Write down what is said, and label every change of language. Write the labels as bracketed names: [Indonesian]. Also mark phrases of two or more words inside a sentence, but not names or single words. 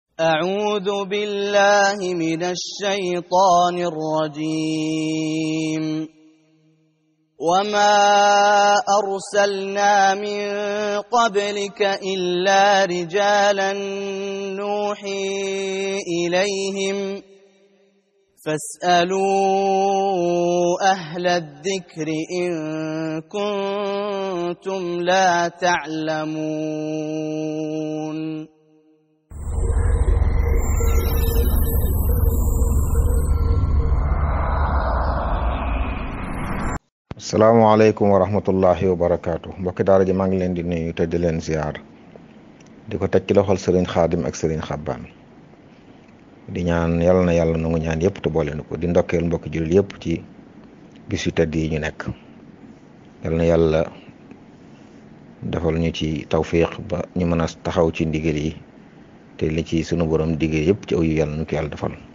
[Arabic] أعوذ بالله من الشيطان الرجيم وما أرسلنا من قبلك إلا رجالا نوحي إليهم فاسألوا أهل الذكر إن كنتم لا تعلمون السلام عليكم ورحمة الله وبركاته [Wolof] mbokki daara ji maa ngi leen di nuyu te di leen ziar di ko teg ci loxol sëriñ xaadim ak sëriñ xabbaan di ñaan yàlla na yàlla nangu ñaan yëpp te boole na ko di ndokkeel mbokki jullit yëpp ci bis yu tedd yi ñu nekk yàlla na yàlla defal ñu ci tawfiq ba ñu mën a taxaw ci ndigal yi te li ci sunu borom diggee yëpp ci aw yu yàlla nu ko yàlla defal.